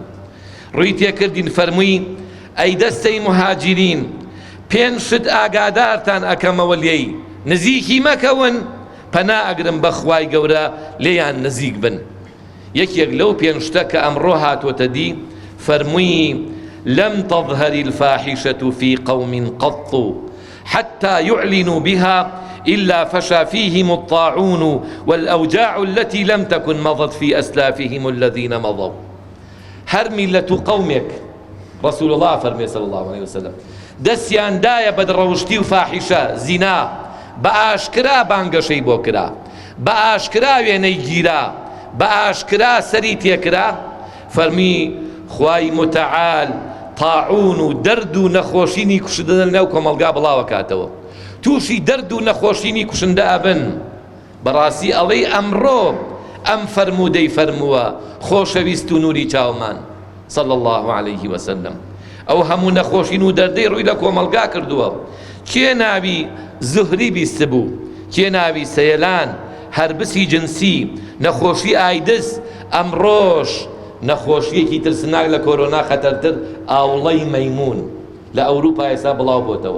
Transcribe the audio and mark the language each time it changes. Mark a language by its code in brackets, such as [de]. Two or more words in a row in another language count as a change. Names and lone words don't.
[ckb] ڕووی تێکردین فەرمووی ئەی دەستەی مهاجرین، 5 شت ئاگادارتان ئەکەمەوە لێی، نزیکی مەکەون، پەنا ئەگرم بە خوای گەورە لێیان نزیک بن. یەکێک لەو 5 شتە کە ئەمڕۆ هاتوۆتە دی فەرمووی [ar] لم تظهر الفاحشة في قوم قط حتى يعلنوا بها إلا فشى فيهم الطاعون والأوجاع التي لم تكن مضت في أسلافهم الذين مضوا. هر ملة قومك [ckb] رسول الله فرمي [ar] صلى الله عليه وسلم [ckb] دەستیان دایە بە دڕەوشتی و فاحیشە زینا، بە ئاشکرا بانگەشەی بۆ کرا، بە ئاشکرا وێنەی گیرا، بە ئاشکرا سەری تێکرا. فەرمی خوای متعال تاعون و دەرد و نەخۆشینی کوشندە نێو کۆمەڵگا بڵاوەکاتەوە، تووشی دەرد و نەخۆشینی کوشندە ئەبن. بەڕاستی ئەڵەی ئەمڕۆ ئەم فەرموودەی فەرمووە خۆشەویست و نوری چاومان [ar] صلى الله عليه وسلم. [ckb] ئەو هەموو نەخۆشین و دەردەی ڕووی لە کۆمەڵگا کردووە. کێ ناوی زوهری بیست بوو، کێ ناوی سەیەلان، هەربسی جنسی، نەخۆشی ئایدس. ئەمڕۆژ نەخۆشیەکی ترسناک لە کۆرۆنا خەتەرتر ئاوڵەی مەیمون لە ئەوروپا ئێستا بڵاو بۆتەوە.